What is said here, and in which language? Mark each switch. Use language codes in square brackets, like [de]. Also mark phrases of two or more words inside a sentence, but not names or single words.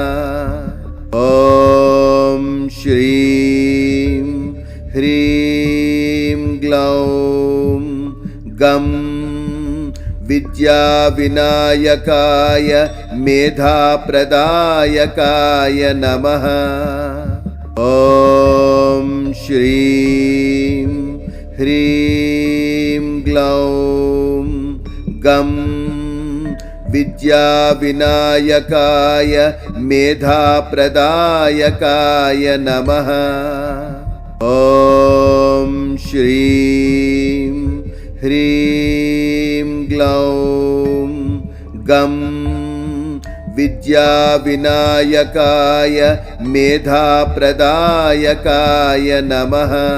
[sa] ॐ श्रीं ह्रीं ग्लौं गं विद्याविनायकाय मेधाप्रदायकाय नमः। ॐ श्रीं ह्रीं ग्लौं गं విద్యా వినాయకాయ మేధాప్రదాయకాయ నమః. ఓం శ్రీం హ్రీం గ్లౌం గం విద్యా వినాయకాయ మేధాప్రదాయకాయ నమః.